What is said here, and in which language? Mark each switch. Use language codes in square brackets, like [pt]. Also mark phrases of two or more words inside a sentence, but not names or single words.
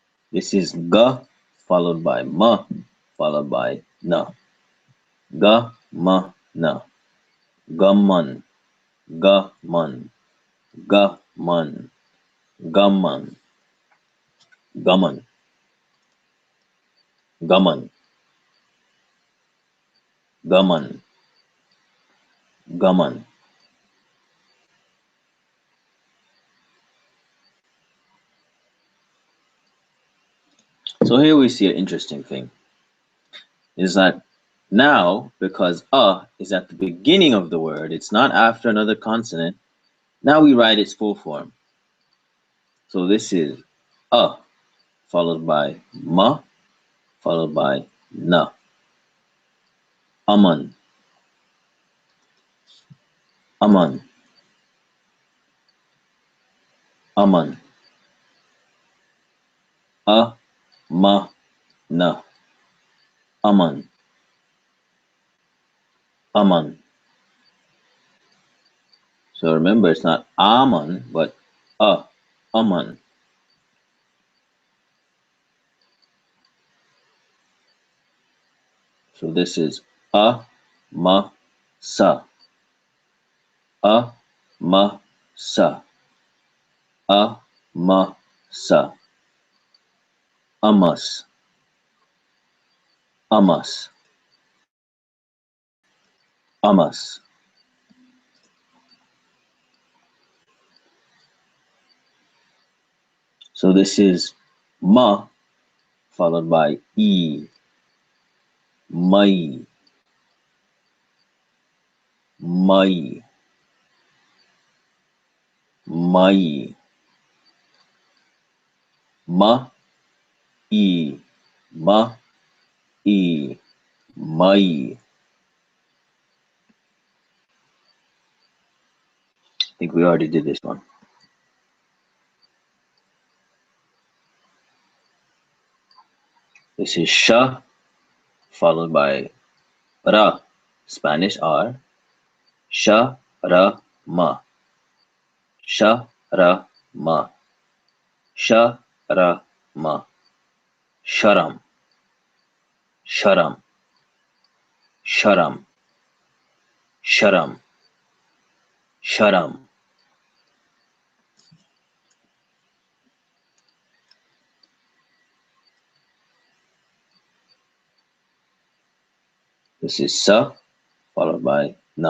[en] This is G followed by M followed by N. G, M, N. Gaman, gaman, gaman, gaman, gaman, gaman, gaman, gaman. So here we see an interesting thing is that now, because is at the beginning of the word, it's not after another consonant. Now we write its full form. So this is followed by ma followed by na. Aman, aman, aman. Ma, na. Aman, aman. So remember, it's not aman, but aman. So this is ma, sa. Ma, sa. Ma, sa. Amas, amas, amas. So this is ma followed by e, mai, mai, mai, ma, e, ma, e, mai. I think we already did this one. This is sha followed by ra, Spanish R. Sha, ra, ma. Sha, ra, ma. Sha, ra, ma. Sharam, sharam, sharam, sharam, sharam. This is sa followed by na.